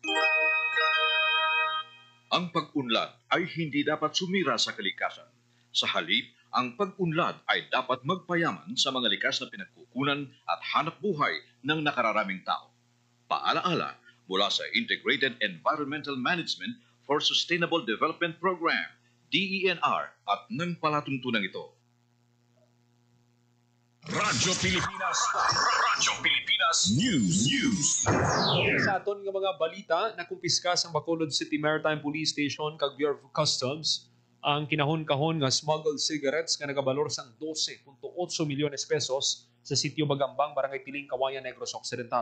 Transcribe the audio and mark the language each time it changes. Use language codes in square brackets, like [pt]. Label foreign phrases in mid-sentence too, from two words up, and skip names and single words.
[tl] ang pag-unlad ay hindi dapat sumira sa kalikasan. Sa halip, ang pag-unlad ay dapat magpayaman sa mga likas na pinagkukunan at hanap buhay ng nakararaming tao. Paalaala mula sa Integrated Environmental Management for Sustainable Development Program, DENR, at ng palatuntunan ito. Radyo Pilipinas. Radyo Pilipinas News. [hil] Sa aton nga mga balita, nakumpiska sa Bacolod City Maritime Police Station kag Bureau of Customs ang kinahon-kahon nga [en] smuggled cigarettes [hil] nga nagabalor sang 12.8 milyones pesos sa sitio Bagambang, Barangay Piling, Kawayan, Negros Occidental.